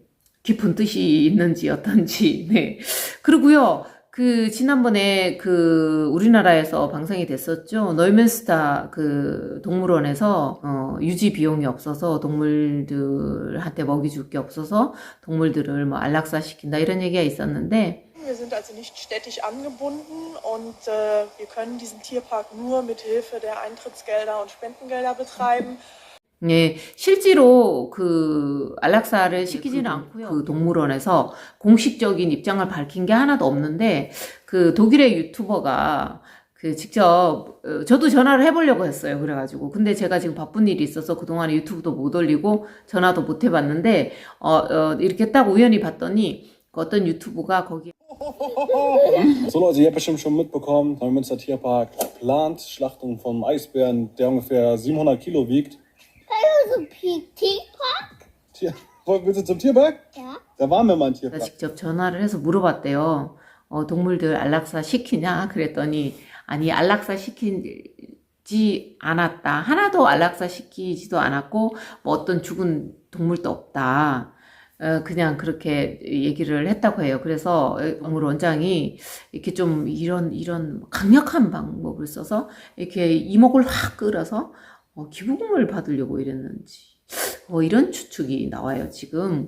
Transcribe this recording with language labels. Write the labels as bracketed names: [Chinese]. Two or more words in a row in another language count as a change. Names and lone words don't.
[Korean] 깊은 뜻이 있는지 어떤지, 네. 그리고요, 그, 지난번에 그, 우리나라에서 방송이 됐었죠. 노이멘스타 그 동물원에서, 유지 비용이 없어서 동물들한테 먹이 줄 게 없어서 동물들을 뭐 안락사시킨다 이런 얘기가 있었는데, [German] Wir sind also nicht städtisch angebunden und wir können diesen Tierpark nur mit Hilfe der Eintrittsgelder und Spendengelder betreiben. [Korean] 예, 실제로 그 안락사를 시키지는 않고요. 그 동물원에서 공식적인 입장을 밝힌 게 하나도 없는데 그 독일의 유튜버가 그 직접 저도 전화를 해보려고 했어요. 그래가지고 근데 제가 지금 바쁜 일이 있어서 그동안에 유튜브도 못 올리고 전화도 못 해봤는데 이렇게 딱 우연히 봤더니 어떤 유튜브가 거기 [German] So Leute, ihr habt bestimmt schon mitbekommen, Neumünster Tierpark plant Schlachtung vom Eisbären, der ungefähr 700 Kilo wiegt. Also Tierpark? Willst du zum Tierpark? Ja. Da waren wir mal im [Korean] 제가 [German] Tierpark. [Korean] 직접 전화를 해서 물어봤대요. 동물들 안락사 시키냐? 그랬더니 아니 안락사 시키지 않았다. 하나도 안락사 시키지도 않았고 뭐 어떤 죽은 동물도 없다. 그냥 그렇게 얘기를 했다고 해요. 그래서 동물 원장이 이렇게 좀 이런 강력한 방법을 써서 이렇게 이목을 확 끌어서 기부금을 받으려고 이랬는지 이런 추측이 나와요, 지금.